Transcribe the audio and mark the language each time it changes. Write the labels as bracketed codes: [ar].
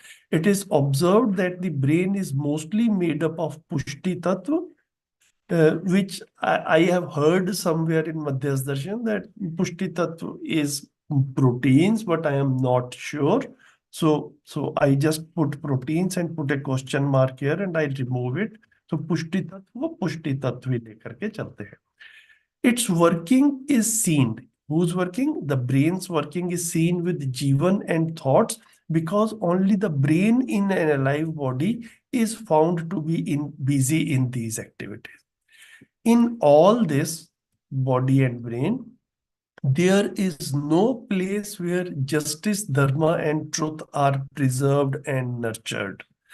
[en] It is observed that the brain is mostly made up of Pushti Tattva, which I have heard somewhere in Madhyas Darshan that Pushti Tattva is proteins, but I am not sure. So I just put proteins and put a question mark here and I remove it. [hi] तो पुष्टि तत्व वो पुष्टि तत्व ही लेकर के चलते हैं. [en] Its working is seen. Who's working? The brain's working is seen with Jivan and thoughts, because only the brain in an alive body is found to be busy in these activities. In all this, body and brain, there is no place where justice, dharma, and truth are preserved and nurtured.